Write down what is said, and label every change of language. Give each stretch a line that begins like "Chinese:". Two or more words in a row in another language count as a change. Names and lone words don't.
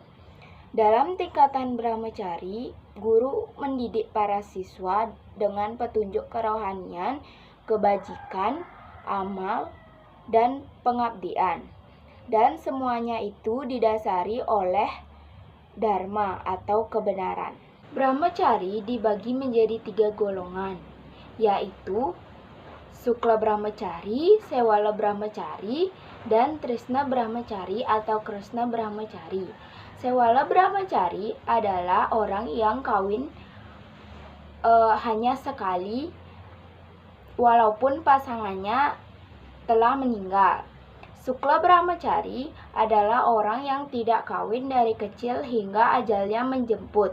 Indonesian: Dalam tingkatan Brahmacari, guru mendidik para siswa dengan petunjuk kerohanian, kebajikan, amal, dan pengabdian. Dan semuanya itu didasari oleh dharma atau kebenaran. Brahmacari dibagi menjadi 3 golongan, yaitu Sukla Brahmacari, Sewala Brahmacari, dan Trisna Brahmacari atau Krishna Brahmacari. Sewala Brahmacari adalah orang yang kawin hanya sekali walaupun pasangannya telah meninggal. Sukla Brahmacari adalah orang yang tidak kawin dari kecil hingga ajalnya menjemput.